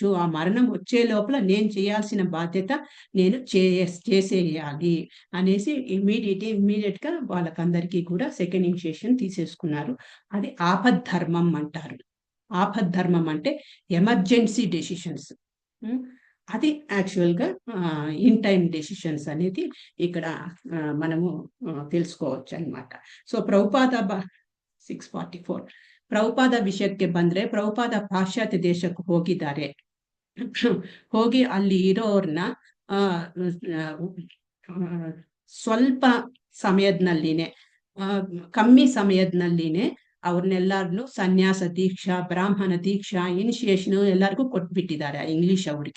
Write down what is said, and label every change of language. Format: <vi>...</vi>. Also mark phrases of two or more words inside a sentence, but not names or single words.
<te>ఆ మరణం వచ్చే లోపల నేను చేయాల్సిన బాధ్యత నేను చేసేయాలి అనేసి ఇమ్మీడియట్ గా వాళ్ళకందరికీ కూడా</te> <en>second initiation</en> <te>తీసేసుకున్నారు. అది ఆపద్ధర్మం అంటారు. ఆపద్ధర్మం అంటే</te> <en>emergency decisions.</en> <te>అది యాక్చువల్ గా</te> <en>in time decisions</en> <te>అనేది ఇక్కడ మనము తెలుసుకోవచ్చు ಅನ್మాట.</te> <kn>ಸೊ ಪ್ರಭುಪಾದ 644 ಪ್ರಭುಪಾದ ವಿಷಯಕ್ಕೆ ಬಂದ್ರೆ, ಪ್ರಭುಪಾದ ಪಾಶ್ಚಾತ್ಯ ದೇಶಕ್ಕೆ ಹೋಗಿದ್ದಾರೆ. ಹೋಗಿ ಅಲ್ಲಿ ಇರೋರ್ನ ಸ್ವಲ್ಪ ಸಮಯದನಲ್ಲಿನೇ, ಕಮ್ಮಿ ಸಮಯದನಲ್ಲಿನೇ ಅವ್ರನ್ನೆಲ್ಲರನ್ನು ಸನ್ಯಾಸ ದೀಕ್ಷಾ, ಬ್ರಾಹ್ಮಣ ದೀಕ್ಷಾ, ಇನಿಷಿಯೇಷನ್ ಎಲ್ಲರಿಗೂ ಕೊಟ್ಬಿಟ್ಟಿದ್ದಾರೆ ಇಂಗ್ಲಿಷ್ ಅವ್ರಿಗೆ.</kn>